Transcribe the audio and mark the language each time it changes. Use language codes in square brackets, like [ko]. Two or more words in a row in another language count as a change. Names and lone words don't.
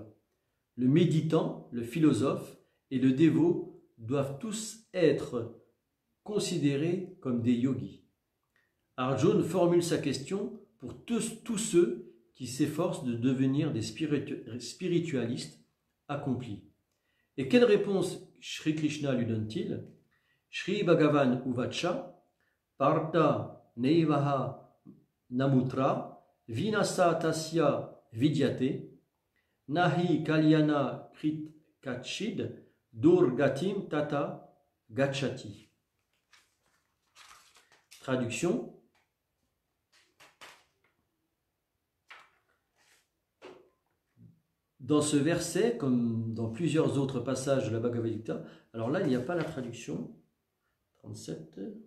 [fr] Le méditant, le philosophe et le dévot doivent tous être considérés comme des yogis. Arjuna formule sa question pour tous ceux qui s'efforcent de devenir des spiritualistes accomplis. Et quelle réponse Shri Krishna lui donne-t-il? [sa] Shri Bhagavan Uvacha, Partha Neivaha Namutra, Vinasa Tasya Vidyate, Nahi Kalyana Krit Kachid, Durgatim Tata Gachati. [fr] Traduction. Dans ce verset, comme dans plusieurs autres passages de la Bhagavad Gita, alors là, il n'y a pas la traduction. 37.